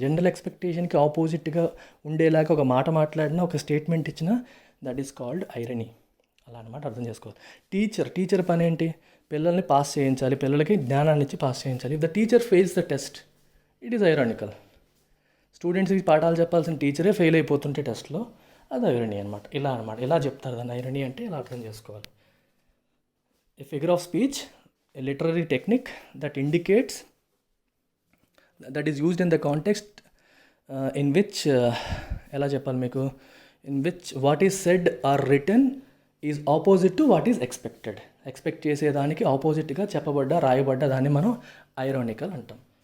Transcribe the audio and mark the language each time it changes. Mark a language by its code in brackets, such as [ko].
[te] General ఎక్స్పెక్టేషన్కి ఆపోజిట్గా ఉండేలాగా ఒక మాట మాట్లాడినా, ఒక స్టేట్మెంట్ ఇచ్చినా, [en] That is called irony. [te] అలా అనమాట, అర్థం చేసుకోవాలి. టీచర్ పని ఏంటి, పిల్లల్ని పాస్ చేయించాలి, పిల్లలకి జ్ఞానాన్ని ఇచ్చి పాస్ చేయించాలి. [en] If the teacher fails the test, it is ironical. [te] స్టూడెంట్స్కి పాఠాలు చెప్పాల్సిన టీచరే ఫెయిల్ అయిపోతుంటే టెస్ట్లో, అది ఐరనీ అనమాట. ఇలా చెప్తారు దాన్ని. ఐరనీ అంటే ఇలా అర్థం చేసుకోవాలి. [en] A figure of speech, a literary technique that indicates that is used in the context in which [te] ఎలా చెప్పాలి మీకు, [en] In which what is said or written is opposite to what is expected. [te] Expect చేసేదానికి ఆపోజిట్గా చెప్పబడ్డ రాయబడ్డ దాన్ని మనం ironical అంటాం.